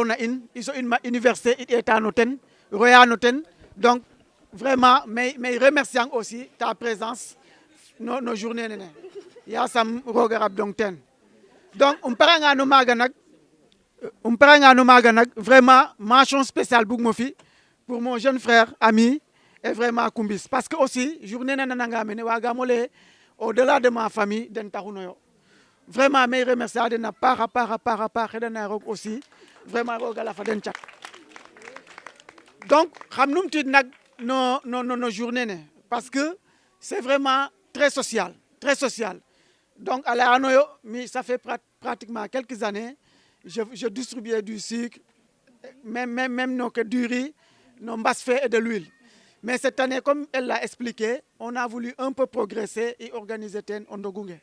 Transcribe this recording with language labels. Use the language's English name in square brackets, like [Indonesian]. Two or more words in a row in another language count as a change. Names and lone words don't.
[Serer] na in i so in ma université i ɗeetano ten royano ten [French] donc vraiment mais remerciant aussi ta présence [Serer] no journée nene yasam roga rab dong ten donc paranga no maaga nag [French] vraiment mention spéciale [Serer] bugmo fi [French] pour mon jeune frère ami et vraiment [Serer] Kumbis [French] parce que aussi journée [Serer] nene nananga mene wagamo leye [French] au delà de ma famille [Serer] den taxunoyo vraiment may remercier a den a paax xeɗana roog [French] aussi vraiment [Serer] roga lafa den cat [French] donc [Serer] xam numtiid nag no [French] journée ne parce que c'est vraiment très social donc à la ça fait pratiquement quelques années je distribuais du sucre même non que du riz, non basfait et de l'huile. Mais cette année, comme elle l'a expliqué, on a voulu un peu progresser et organiser ten Ondogunge.